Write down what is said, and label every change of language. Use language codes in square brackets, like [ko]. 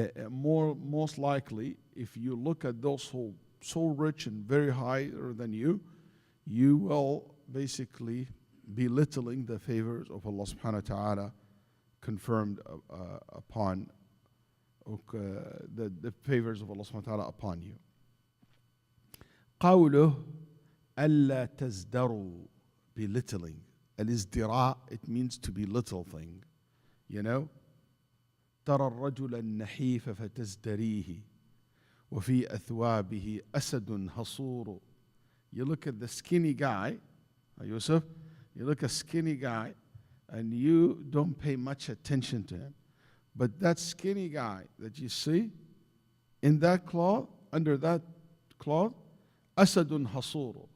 [en] most likely, if you look at those who so rich and very higher than you, you will basically belittling the favors of Allah subhanahu wa ta'ala confirmed upon the favors of Allah subhanahu wa ta'ala upon you. [ar] قوله ألا تزدروا, belittling. [en] الازدراء, it means to belittle thing. You know, [ar] ترى الرجل النحيف فتزدريه وفي أثوابه أسد حصور. [en] You look at the skinny guy, Yusuf, you look at a skinny guy and you don't pay much attention to him. But that skinny guy that you see in that cloth, under that cloth, Asadun Hasuru.